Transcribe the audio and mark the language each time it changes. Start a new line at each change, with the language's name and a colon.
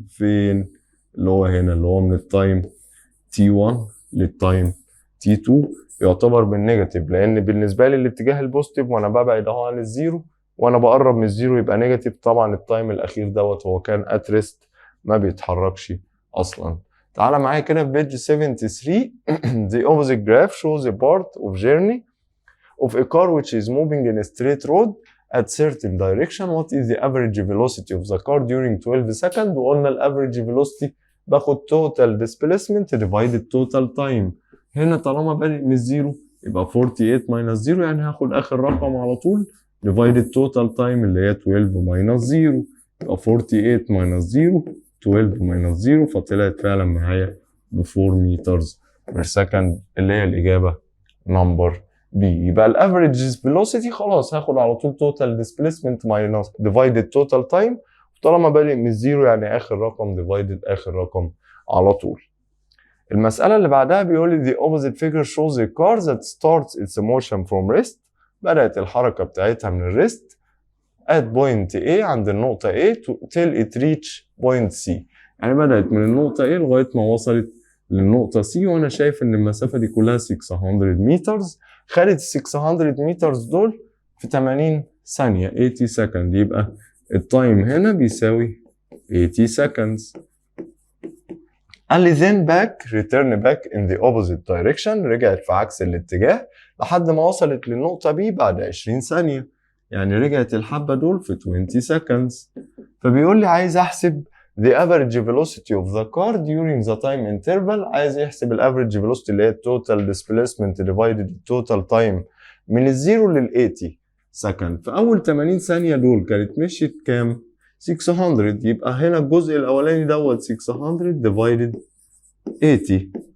Arabic: فين؟ اللي هو هنا اللي هو من التايم T1 للتايم T2 يعتبر بالنيجاتيف لان بالنسبه لي الاتجاه البوزيتيف وانا ببعد اهو عن الزيرو وانا بقرب من الزيرو يبقى نيجاتيف. طبعا التايم الاخير دوت هو كان اتريست ما بيتحركش اصلا. تعالى معايا كده في بيج 73
English: the opposite graph shows a part of journey of a car which is moving in a straight road at certain direction. What is the average velocity of the car during 12 seconds؟
Arabic: وقلنا الافريج
English: velocity
Arabic: باخد
English: total displacement divided total time.
Arabic: هنا طالما بادئ من الزيرو يبقى 48 minus 0 يعني هاخد اخر رقم على طول divided total time اللي هي 12 minus 0 يبقى 48 minus 0 12 minus 0 فطلعت فعلا معايا ب 4 مترز بير سكند اللي هي الاجابه نمبر بي. يبقى الافريج فيلوسيتي خلاص هاخد على طول توتال ديسبيسمنت ماينس ديفايدد توتال تايم طالما بادئ من الزيرو يعني اخر رقم ديفايدد اخر رقم على طول. المساله اللي بعدها بيقول لي
English: the opposite figure shows a car that starts its motion from rest.
Arabic: بدات الحركه بتاعتها من الريست
English: at point A عند النقطة A till it reach point C.
Arabic: يعني بدأت من النقطة A لغاية ما وصلت للنقطة C وأنا شايف إن المسافة دي كلها 600 مترز. خدت 600 مترز دول في 80 ثانية 80 second يبقى التايم هنا بيساوي 80 seconds. قال لي
English: then return back in the opposite direction
Arabic: رجعت في عكس الاتجاه لحد ما وصلت للنقطة B بعد 20 ثانية يعني رجعت الحبة دول في 20 seconds. فبيقول لي عايز احسب
English: the average velocity of the car during the time interval.
Arabic: عايز يحسب ال average velocity اللي هي
English: total displacement divided total time
Arabic: من الزيرو لل 80 سكند. في أول 80 ثانية دول كانت مشيت كام؟ 600. يبقى هنا الجزء الأولاني دوت 600 divided 80.